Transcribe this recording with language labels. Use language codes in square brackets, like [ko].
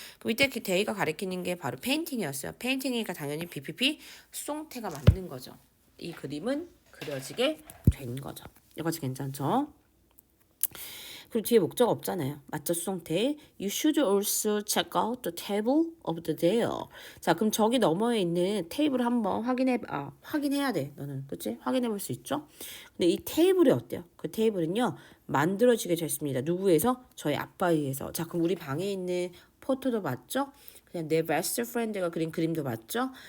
[ko] 그럼 이때 그 데이가 가리키는 게 바로 painting이었어요. painting이니까 당연히 BPP 수동태가 맞는 거죠. 이 그림은 그려지게 된 거죠. 여기까지 괜찮죠? 그리고 뒤에 목적 없잖아요. 맞죠? 수동태. [en] You should also check out the table of the there. [ko] 자, 그럼 저기 너머에 있는 테이블을 한번 확인해야 돼. 너는. 그치? 확인해 볼 수 있죠? 근데 이 테이블이 어때요? 그 테이블은요, 만들어지게 됐습니다. 누구에서? 저희 아빠에 의해서. 자, 그럼 우리 방에 있는 포토도 맞죠? 그냥 내 베스트 프렌드가 그린 그림도 맞죠?